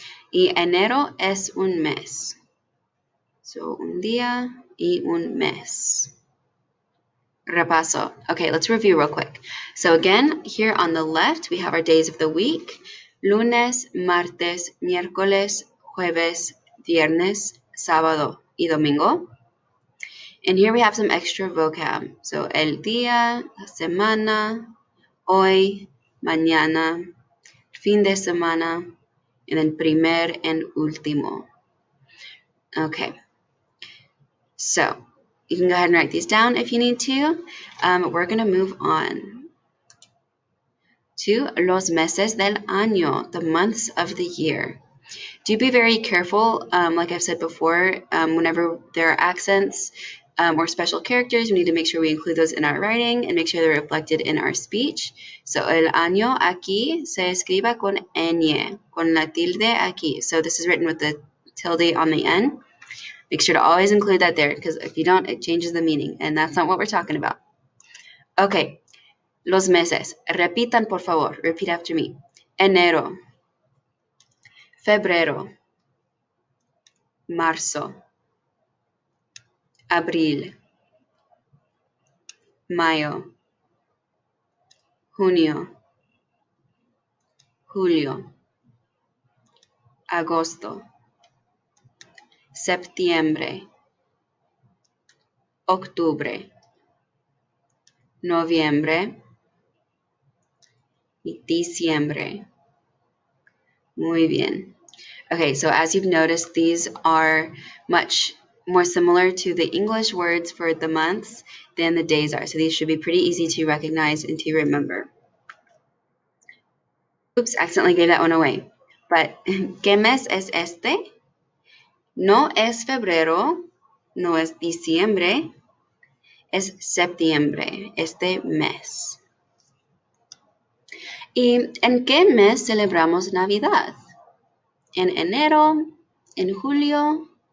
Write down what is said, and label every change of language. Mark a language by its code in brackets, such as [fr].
[es] Y enero es un mes. So, un día y un mes. Repaso. [en] Okay, let's review real quick. So again, here on the left, we have our days of the week. [es] Lunes, martes, miércoles, jueves, viernes, sábado y domingo. [en] And here we have some extra vocab. [es] So el día, la semana, hoy, mañana, fin de semana, and then primer and último. [en] Okay. So you can go ahead and write these down if you need to. We're going to move on to [es] los meses del año, [en] the months of the year. Do be very careful, like I've said before, whenever there are accents, or special characters, we need to make sure we include those in our writing and make sure they're reflected in our speech. [es] So el año aquí se escriba con ñ, con la tilde aquí. [en] So this is written with the tilde on the end. Make sure to always include that there, because if you don't, it changes the meaning, and that's not what we're talking about. [es] Okay, los meses. Repitan, por favor. [en] Repeat after me. [es] Enero, febrero, marzo, abril, mayo, junio, julio, agosto, septiembre, octubre, noviembre y diciembre. Muy bien. [en] Okay, so as you've noticed, these are much more similar to the English words for the months than the days are. So these should be pretty easy to recognize and to remember. Oops, accidentally gave that one away. [es] But, ¿qué mes es este? No es febrero, no es diciembre, es septiembre, este mes. ¿Y en qué mes celebramos Navidad? ¿En enero? ¿En julio?